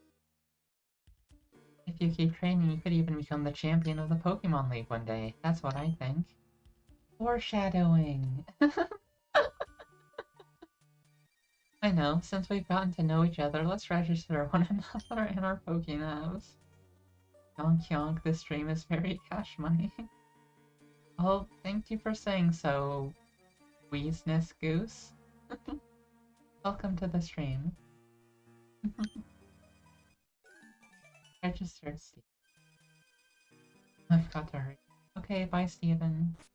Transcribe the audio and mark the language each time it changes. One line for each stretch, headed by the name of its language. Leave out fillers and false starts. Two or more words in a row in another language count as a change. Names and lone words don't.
English: If you keep training, you could even become the champion of the Pokemon League one day. That's what I think. Foreshadowing! I know, since we've gotten to know each other, let's register one another in our Pokénavs. Yonk yonk, this stream is very cash money. Oh, thank you for saying so, Weesness Goose. Welcome to the stream. Registered Steve. I've got to hurry. Okay, bye Steven.